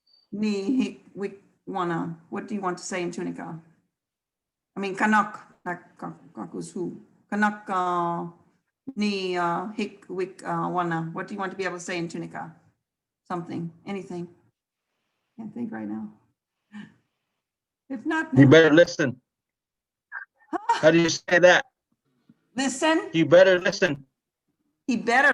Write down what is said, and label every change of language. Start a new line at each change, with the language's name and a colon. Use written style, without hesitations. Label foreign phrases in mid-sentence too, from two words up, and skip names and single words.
Tunica: Ni hik wik wana.
English: What do you want to say in Tunica? I mean,
Tunica: kanak, kakus
English: who?
Tunica: Kanak ni hik wik wana.
English: What do you want to be able to say in Tunica? Something, anything. Can't think right now. If not, You no. better listen. How do you say that? Listen. You better listen. He better